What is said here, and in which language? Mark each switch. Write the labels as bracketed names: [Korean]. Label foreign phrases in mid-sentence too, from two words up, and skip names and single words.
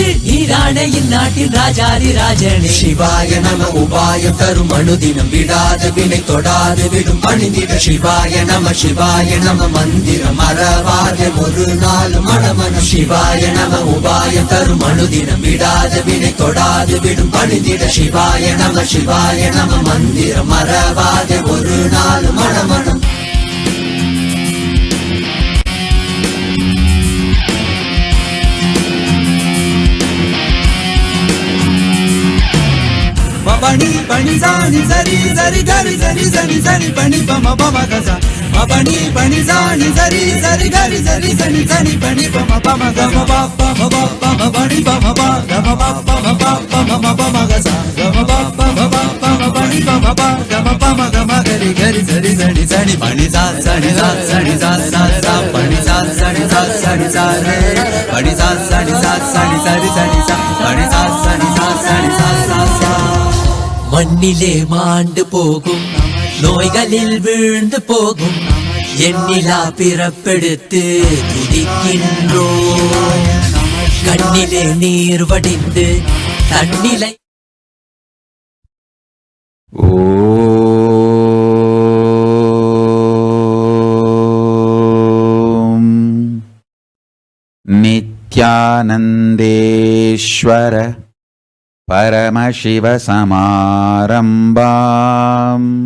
[Tamil] நீரானே இந்நாட்டின் ராஜாதி ராஜனே சிவாய நம உபாயம் தரும் அனுதினம் விடாது வினை தொடாது விடும் பணிந்திட சிவாய நம மந்திரம் மறவாதே ஒரு நாள் மடமன சிவாய நம உபாயம் தரும் அனுதினம் விடாது வினை தொடாது விடும் பணிந்திட சிவாய நம மந்திரம் மறவாதே ஒரு நாள் மடமனம் Mabani pani zani zari zari gari zari zani zani pani pama pama gaza. Mabani pani zani zari zari gari zari zani zani pani pama pama gama pa pama pa pama pani pama pa gama pa pama pa pama pama gaza. Gama pa pama pa pama pani pama pa gama pama gama gari gari zari zani zani pani za zani za zani za za za pani za zani za zani za re pani za zani za zani zani zani za pani za zani za zani za za za. மண்ணிலே மாண்டு போகும் நோய்களில் வீழ்ந்து போகும் எண்ணிலா பிறப்பெடுத்து துதிக்கின்றோம் கண்ணிலே நீர் வடிந்து தன்னிலை [Sanskrit] ओम् नित्यानन्देश्वर परमशिवसमारम्भाम्